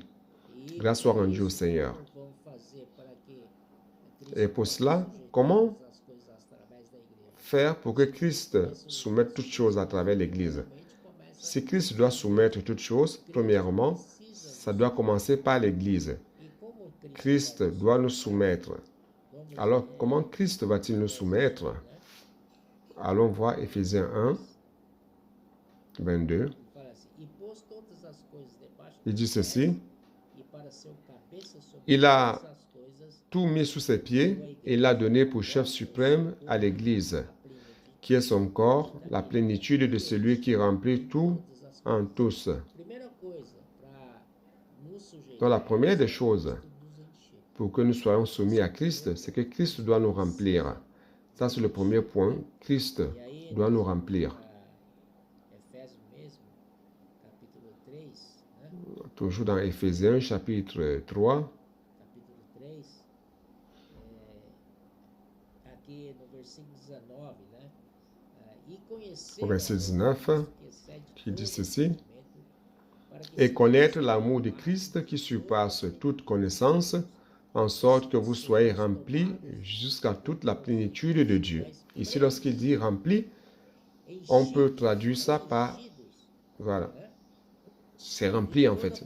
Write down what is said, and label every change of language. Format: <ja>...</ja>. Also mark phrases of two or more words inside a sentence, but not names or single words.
<fr>Grâce soit rendue au Seigneur. Et pour cela, comment faire pour que Christ soumette toutes choses à travers l'Église? Si Christ doit soumettre toutes choses, premièrement, ça doit commencer par l'Église.</fr> <pt>E como Cristo</pt> <fr>Christ</fr> <pt>vai nos</pt> <fr>doit nous soumettre.</fr> <pt>vamos</pt> <fr>Alors,</fr> <pt>ver</pt> <fr>comment Christ va-t-il nous soumettre?</fr> <pt>né?</pt> <fr>Allons voir Éphésiens 1, 22.</fr> <pt>Ele fala assim: e pôs todas as coisas debaixo</pt> <fr>Il</fr> <pt>dos</pt> <fr>dit</fr> <pt>pés,</pt> <fr>ceci,</fr> <pt>e para ser o cabeça sobre</pt> <fr>Il a</fr> <pt>todas as coisas,</pt> <fr>tout mis sous ses pieds et l'a donné pour chef suprême à l'Église,</fr> <pt>a plenitude</pt> <fr>qui est son corps, la plénitude de celui qui remplit tout</fr> <pt>todas as</pt> <fr>en</fr> <pt>coisas.</pt> <fr>tous.</fr> <pt>Primeira coisa para nos sujeitar</pt> <fr>Donc la</fr> <pt>a</pt> <fr>première des</fr> <pt>Cristo,</pt> <fr>choses</fr> <pt>Cristo nos encher.</pt> <fr>pour que nous soyons soumis à Christ, c'est que Christ doit nous remplir. Ça, c'est le premier point. Christ</fr> <pt>E aí,</pt> <fr>doit nous remplir.</fr> <pt>para Efésios mesmo, capítulo 3, né?</pt> <fr>Toujours dans Éphésiens, chapitre 3,</fr> <pt>Capítulo 3, aqui no versículo 19, né? E conhecer</pt> <fr>au verset 19, qui dit ceci, et connaître l'amour de Christ qui surpasse toute connaissance, en sorte que vous soyez remplis jusqu'à toute la plénitude de Dieu. Ici, lorsqu'il dit rempli, on peut traduire ça par, voilà, c'est rempli en fait.</fr>